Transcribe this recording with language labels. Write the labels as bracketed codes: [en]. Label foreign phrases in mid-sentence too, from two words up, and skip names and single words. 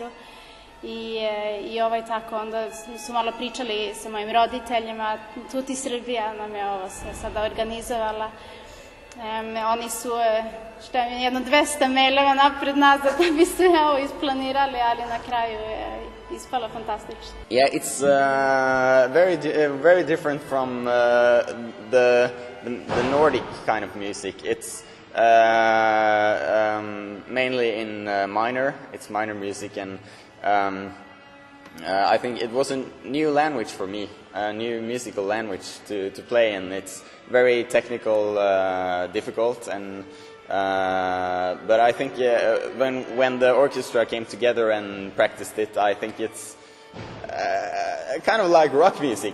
[sr] I tako, onda su malo pričali sa mojim roditeljima, Tuti Srbija nam je ovo se sada organizovala. Oni su, jedno 200 mailova napred nazad da bi sve ovo isplanirali, ali na kraju je ispalo fantastično. [en] Yeah, it's very different from the Nordic kind of music. It's mainly in minor. It's minor music, and I think it was a new language for me, a new musical language to play, and it's very technical, difficult, and but I think when the orchestra came together and practiced it, I think it's kind of like rock music.